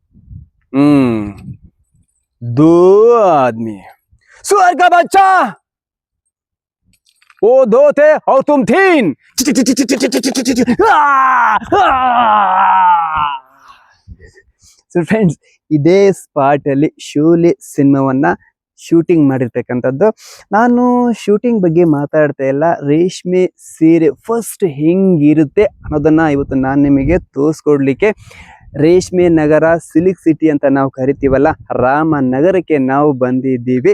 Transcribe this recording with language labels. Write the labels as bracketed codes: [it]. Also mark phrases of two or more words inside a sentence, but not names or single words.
[hi] 2 आदमी। सुअर का बच्चा, वो 2 थे और तुम 3। [en] so friends, [kn] ಇದೇ ಸ್ಪಾಟ್ ಅಲ್ಲಿ ಶೂಲಿ ಸಿನಿಮಾವನ್ನ ಶೂಟಿಂಗ್ ಮಾಡಿರ್ತಕ್ಕಂಥದ್ದು. ನಾನು ಶೂಟಿಂಗ್ ಬಗ್ಗೆ ಮಾತಾಡ್ತಾ ಇಲ್ಲ, ರೇಷ್ಮೆ ಸೀರೆ ಫಸ್ಟ್ ಹೆಂಗಿರುತ್ತೆ ಅನ್ನೋದನ್ನ ಇವತ್ತು ನಾನು ನಿಮಗೆ ತೋರಿಸ್ಕೊಡ್ಲಿಕ್ಕೆ ರೇಷ್ಮೆ ನಗರ, [en] silk city [kn] ಅಂತ ನಾವು ಕರಿತೀವಲ್ಲ, ರಾಮನಗರಕ್ಕೆ ನಾವು ಬಂದಿದ್ದೀವಿ.